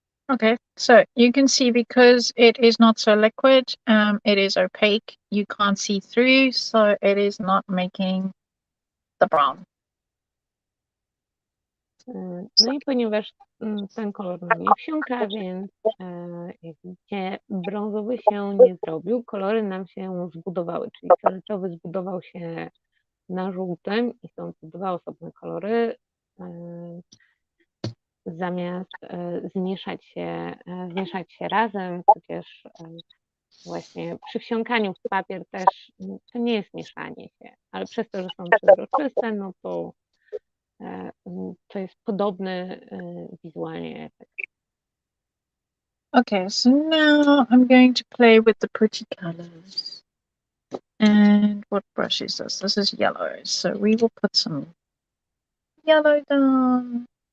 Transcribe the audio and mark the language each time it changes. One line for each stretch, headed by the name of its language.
English: Okay, so you can see because it is not so liquid, it is opaque. You can't see through, so it is not making the brown.
Polish: No i ponieważ ten kolor nam nie wsiąka, więc jak widzicie, brązowy się nie zrobił, kolory nam się zbudowały, czyli fioletowy zbudował się na żółtym i są to dwa osobne kolory, zamiast zmieszać się razem, chociaż właśnie przy wsiąkaniu w papier też to nie jest mieszanie się, ale przez to, że są przezroczyste, no to jest podobny wizualnie efekt.
English: Okay, so now I'm going to play with the pretty colors. And what brush is this? This is yellow, so we will put some yellow down.